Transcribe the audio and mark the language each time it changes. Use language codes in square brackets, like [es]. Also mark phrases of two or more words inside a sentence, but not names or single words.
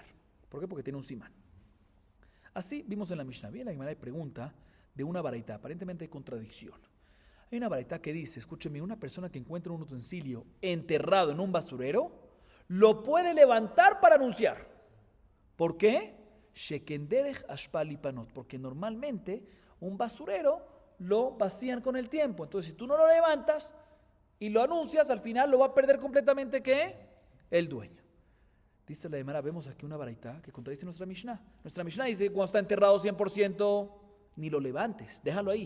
[es] ¿Por qué? Porque tiene un simán. Así vimos en la Mishnah. Bien, la Gemara pregunta de una baraita, aparentemente hay contradicción. Hay una baraita que dice, escúcheme, una persona que encuentra un utensilio enterrado en un basurero, lo puede levantar para anunciar. ¿Por qué? [he] שכן דרך אשפה לפנות. [es] Porque normalmente un basurero lo vacían con el tiempo. Entonces, si tú no lo levantas y lo anuncias, al final lo va a perder completamente, ¿qué? El dueño. Dice la Gemara, vemos aquí una baraita que contradice nuestra Mishnah. Nuestra Mishnah dice, cuando está enterrado 100%, ni lo levantes, déjalo ahí.